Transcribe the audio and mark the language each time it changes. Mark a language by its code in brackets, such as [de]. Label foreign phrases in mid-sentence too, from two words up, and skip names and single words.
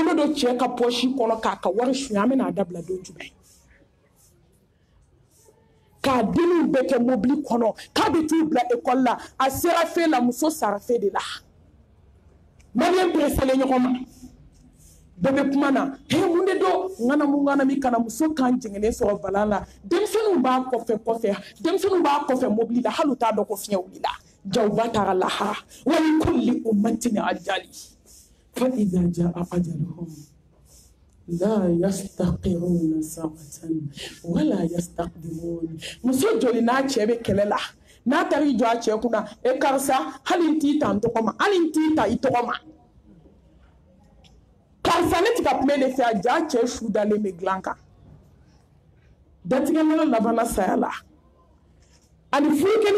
[bm] cɛ ka pɔsi kɔnɔ k'a ka wari suɲɛ an bɛna dabila don jumɛn k'a denniw bɛɛ kɛ mobili kɔnɔ k'a bɛ t'u bila ekɔli la a sera fe la muso sara fe de la maliyɛn pereselen ɲɔgɔn ma bɛɛ bɛ kuma na mun de don ŋanamu min kana muso kan jɛngɛnen sɔrɔ balan la denmisɛnninw b'a kɔfɛ mobili la hali u t'a dɔn ko fiɲɛ wulila jawba taara lahara [ar] ولكل أمة أجل فإذا جاء أجلهم لا يستأخرون ساعة ولا يستقدمون [bm] muso joli n'a cɛ bɛ kɛlɛ la n'a taara i jɔ a cɛ kunna karisa hali n t'i ta n tɔgɔ ma hali n t'i ta i tɔgɔ ma karisa ne tɛ ka kuma de fɛ a ja cɛ su dalen bɛ dilan kan datigɛnɛnɛ labanna saya la ani furukɛli